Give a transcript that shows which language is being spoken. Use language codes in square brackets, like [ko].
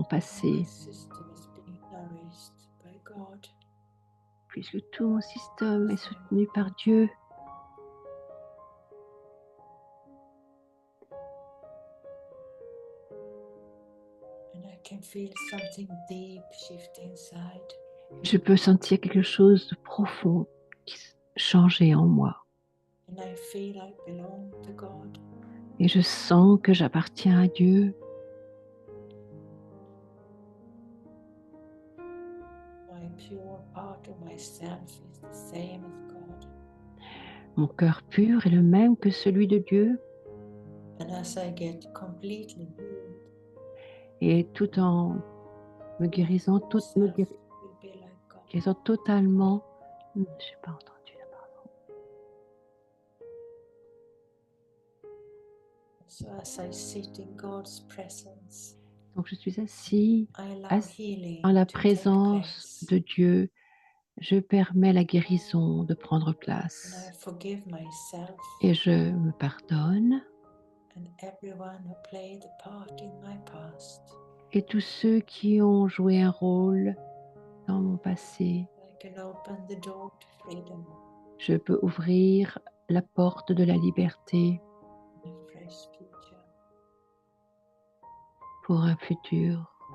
[en] My [fr] passé, [en] system is being nourished by God. [fr] puisque tout mon système est soutenu par Dieu. [en] And I can feel something deep shift inside. [fr] Je peux sentir quelque chose de profond qui changer en moi. [en] And I feel I belong to God. [fr] Et je sens que j'appartiens à Dieu. [en] My pure part of myself is the same as God. [fr] Mon cœur pur est le même que celui de Dieu. [en] And as I get completely healed, [fr] Et tout en me guérissant, [en] self will be like God. [fr] guérissant totalement. Je n'ai pas entendu là, pardon. [en] So as I sit in God's presence, [fr] Donc je suis assis [en] I allow healing [fr] en la [en] to take [fr] présence [en] place. [fr] de Dieu. Je permets la guérison de prendre [en] And I [fr] place. [en] forgive myself [fr] Et je me pardonne. [en] and everyone who played a part in my past. [fr] Et tous ceux qui ont joué un rôle dans mon passé, [en] I can open the door to freedom, [fr] je peux ouvrir la porte de la liberté [en] and a fresh future. [fr] pour un futur.